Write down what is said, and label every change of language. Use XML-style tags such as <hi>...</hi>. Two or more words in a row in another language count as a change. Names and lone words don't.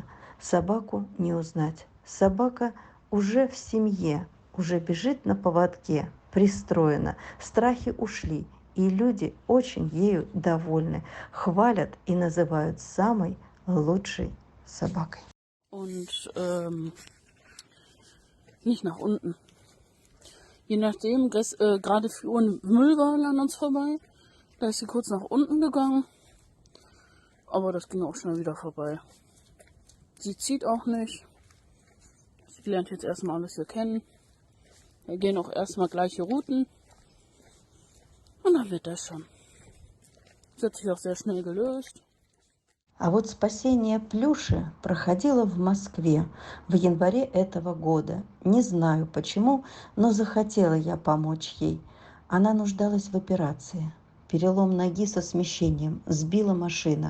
<ru>Собаку не узнать. Собака уже в семье, уже бежит на поводке, пристроена. Страхи ушли, и люди очень ею довольны. Хвалят и называют самой лучшей собакой.</ru> <de>Und nicht nach unten. Je nachdem, gerade fuhren Müllwagen an uns vorbei. Da ist sie kurz nach unten gegangen, aber das ging auch schnell wieder vorbei. Sie zieht auch nicht. Sie lernt jetzt erstmal alles hier kennen. Wir gehen auch erstmal gleiche Routen. Und dann wird das schon. Das hat sich auch sehr schnell gelöst.</de> <ru>А вот спасение Плюши проходило в Москве в январе этого года. Не знаю почему, но захотела я помочь ей. Она нуждалась в операции. Перелом ноги со смещением, сбила машина.</ru>